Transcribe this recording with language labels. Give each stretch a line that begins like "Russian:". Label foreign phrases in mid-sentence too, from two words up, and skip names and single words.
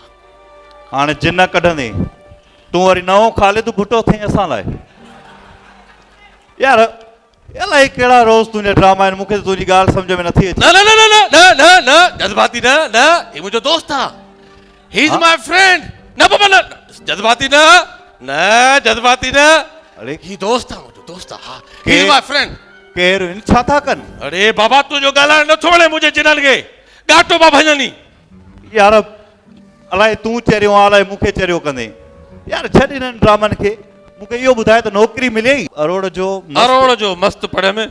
Sindhi: हाणे जिन कढंदे तूं वरी नओं ख़ालिद भुट्टो थी असां लाइ? यार इलाही कहिड़ा रोज़ तुंहिंजा ड्रामा आहिनि, मूंखे तुंहिंजी ॻाल्हि सम्झ में नथी अचे। न जज़्बाती न ही मुंहिंजो दोस्त आहे, ही
English: is my friend.
Sindhi: न बाबा न जज़्बाती न जज़्बाती न, अरे ही दोस्त आहे, मुंहिंजो दोस्त आहे। हा ही
English: is my friend.
Sindhi: केरु आहिनि? छा था कनि? अरे बाबा तुंहिंजो ॻाल्हाइण नथो वणे मुंहिंजे जिननि खे, ॻाटो बाबा भञनी। यार अलाए तूं चरियो आहे अलाए मूंखे चरियो कंदे। यार छॾ हिननि ड्रामनि खे, मूंखे इहो ॿुधाए त नौकिरी मिलियई अरोड़ जो मस्त पढ़े में।